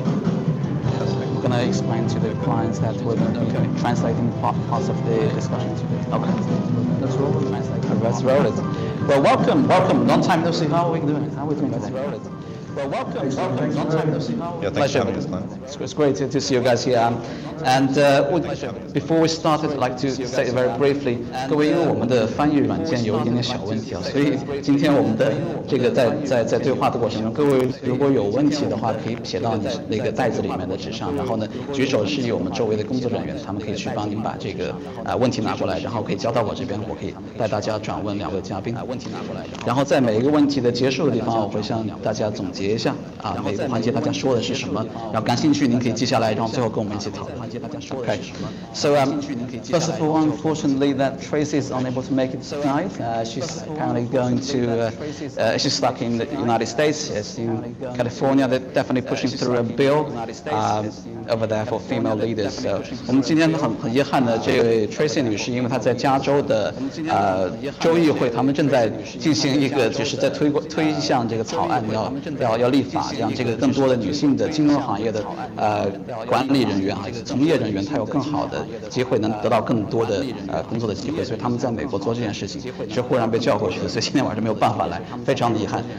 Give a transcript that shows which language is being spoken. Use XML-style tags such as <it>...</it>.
<en>We're going to explain to the clients that we're going to be translating parts of the discussion. Okay. Let's roll it. Let's roll it. Well, welcome. Long time no see. How are we doing? Let's roll it. Well, welcome. Long time no see. Yeah, thanks for having us, man. It's great to see you guys here. And before we started, I'd like to say very briefly，</en> <zh>各位，因为我们的翻译软件有一点点小问题啊，所以今天我们的这个在对话的过程中，各位如果有问题的话，可以写到你那个袋子里面的纸上，然后呢，举手示意我们周围的工作人员，他们可以去帮您把这个问题拿过来，然后可以交到我这边，我可以带大家转问两位嘉宾把问题拿过来，然后在每一个问题的结束的地方，我会向大家总结一下每个环节大家说的是什么，然后感兴趣您可以记下来，然后最后跟我们一起讨论。</zh> <en>Okay. So first of all, unfortunately, that Tracy is unable to make it tonight. She's apparently going to. She's stuck in the United States. She's in California. They're definitely pushing through a bill over there for female leaders.</en> <zh>So 我们今天很遗憾的，这位 Tracy 女士，因为她在加州的州议会，他们正在进行一个就是在推向这个草案，要立法，让这个更多的女性的金融行业的管理人员从业人员，他有更好的机会，能得到更多的工作的机会，所以他们在美国做这件事情是忽然被叫过去的，所以今天晚上没有办法来，非常的遗憾。</zh>